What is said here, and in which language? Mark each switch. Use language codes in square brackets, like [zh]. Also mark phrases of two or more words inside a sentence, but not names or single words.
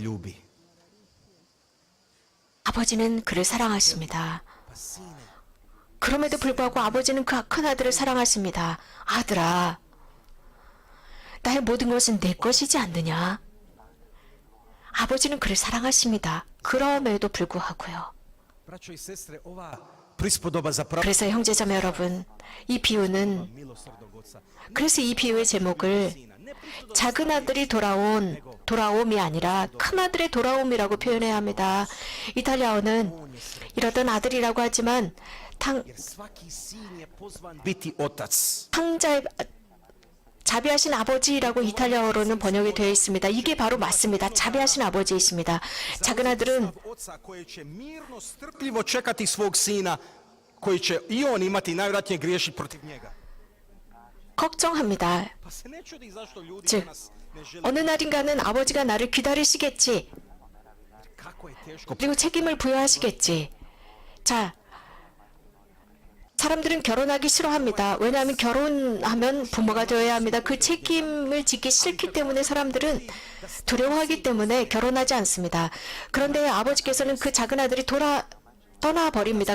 [ko] 아버지는 그를 사랑하십니다. 그럼에도 불구하고 아버지는 그 큰 아들을 사랑하십니다. 아들아, 나의 모든 것은 내 것이지 않느냐? 아버지는 그를 사랑하십니다. 그럼에도 불구하고요. [hr] Braćo i sestre, ova prispodoba zapravo [ko] 그래서 형제자매 여러분, 이 비유는 [hr] milosrdnog oca. [ko] 그래서 이 비유의 제목을 작은 아들이 돌아옴이 아니라 큰 아들의 돌아옴이라고 표현해야 합니다. 이탈리아어는 이러던 아들이라고 하지만 [hr] Jer svaki sin je pozvan biti otac. [ko] 자비하신 아버지라고 이탈리아어로는 번역이 되어 있습니다. 이게 바로 맞습니다. 자비하신 아버지이십니다. 작은 아들은 [hr] Oca koji će mirno, strpljivo čekati svog sina koji će i on imati najvjerojatnije griješiti protiv njega. [ko] 걱정합니다. [hr] Pa se ne čudi zašto ljudi [ko] 즉, [hr] danas ne žele. [ko] 어느 날인가는 아버지가 나를 기다리시겠지. [hr] Kako je teško. [ko] 그리고 책임을 부여하시겠지. 자, 사람들은 결혼하기 싫어합니다. 왜냐하면 결혼하면 부모가 되어야 합니다. 그 책임을 지기 싫기 때문에 사람들은 두려워하기 때문에 결혼하지 않습니다. 그런데 아버지께서는 그 작은 아들이 떠나버립니다.